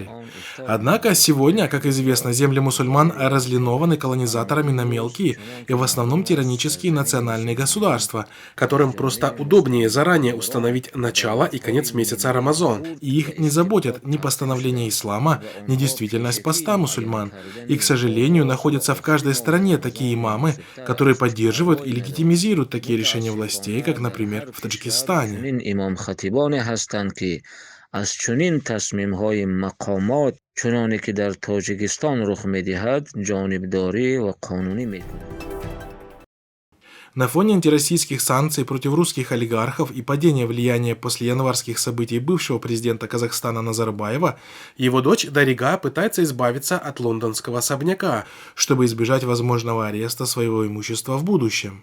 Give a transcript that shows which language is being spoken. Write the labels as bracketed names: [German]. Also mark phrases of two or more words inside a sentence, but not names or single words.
[Russian] Однако сегодня, как известно, земли мусульман разлинованы колонизаторами на мелкие и в основном тиранические национальные государства, которым просто удобнее заранее установить начало и конец месяца Рамазан, и их не заботят ни постановления ислама, ни действительность поста мусульман. И, к сожалению, находятся в каждой стране такие имамы, которые поддерживают и легитимизируют такие решения властей, как, например, в Таджикистане. [Persian] امام خطیبانی هستند که از چنین تصمیم‌های مقامات چنانه که در تاجیکستان رخ می‌دهد جانبداری و قانونی می‌کنند. [Russian] На фоне антироссийских санкций против русских олигархов и падения влияния после январских событий бывшего президента Казахстана Назарбаева, его дочь Дарига пытается избавиться от лондонского особняка, чтобы избежать возможного ареста своего имущества в будущем.